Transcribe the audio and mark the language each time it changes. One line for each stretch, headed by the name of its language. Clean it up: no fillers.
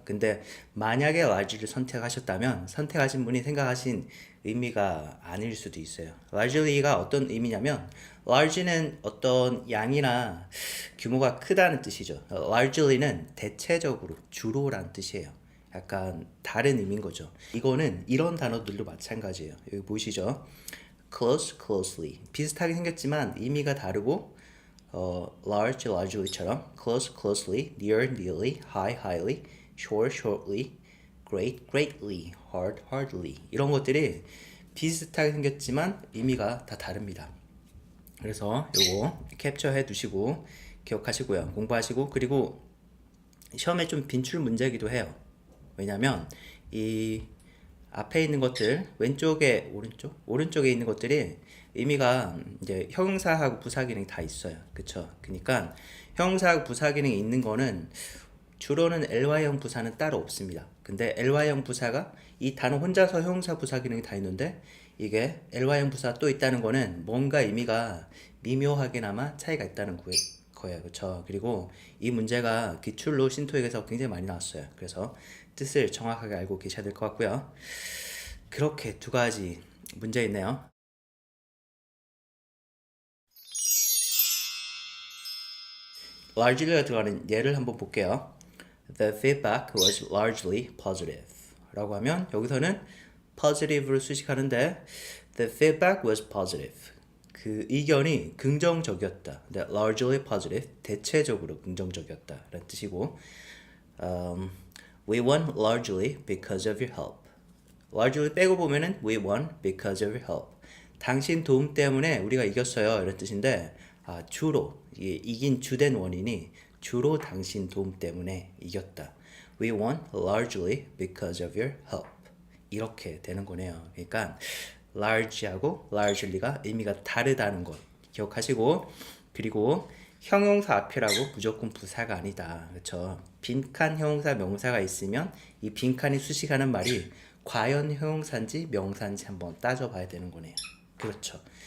Korean: 근데 만약에 largely를 선택하셨다면 선택하신 분이 생각하신 의미가 아닐 수도 있어요. largely가 어떤 의미냐면, large는 어떤 양이나 규모가 크다는 뜻이죠. largely는 대체적으로, 주로라는 뜻이에요. 약간 다른 의미인 거죠. 이거는 이런 단어들도 마찬가지예요. 여기 보이시죠? close, closely 비슷하게 생겼지만 의미가 다르고, large, largely처럼 close, closely, near, nearly, high, highly, short, shortly, great, greatly, hard, hardly 이런 것들이 비슷하게 생겼지만 의미가 다 다릅니다. 그래서 요거 캡처해 두시고 기억하시고요. 공부하시고, 그리고 시험에 좀 빈출 문제이기도 해요. 왜냐면 이 앞에 있는 것들, 왼쪽에 오른쪽에 있는 것들이 의미가 이제 형용사하고 부사 기능이 다 있어요. 그쵸? 그러니까 형용사하고 부사 기능이 있는 거는 주로는 ly형 부사는 따로 없습니다. 근데 ly형 부사가 이 단어 혼자서 형용사 부사 기능이 다 있는데, 이게 ly형 부사 또 있다는 거는 뭔가 의미가 미묘하게나마 차이가 있다는 거예요. 그쵸? 그리고 이 문제가 기출로 신토익에서 굉장히 많이 나왔어요. 그래서 뜻을 정확하게 알고 계셔야 될 것 같고요. 그렇게 두 가지 문제 있네요. largely가 들어가는 예를 한번 볼게요.
English: The feedback was largely positive
Korean: 라고 하면 여기서는 positive를 수식하는데,
English: the feedback was positive,
Korean: 그 의견이 긍정적이었다.
English: largely positive,
Korean: 대체적으로 긍정적이었다 라는 뜻이고,
English: we won largely because of your help. largely
Korean: 빼고 보면은
English: we won because of your help.
Korean: 당신 도움 때문에 우리가 이겼어요 이런 뜻인데, 주로 이긴 주된 원인이 주로 당신 도움 때문에 이겼다.
English: We won largely because of your help.
Korean: 이렇게 되는 거네요. 그러니까 large하고 largely가 의미가 다르다는 것 기억하시고, 그리고 형용사 앞이라고 무조건 부사가 아니다. 그렇죠? 빈칸 형용사 명사가 있으면 이 빈칸이 수식하는 말이 과연 형용사인지 명사인지 한번 따져봐야 되는 거네요. 그렇죠?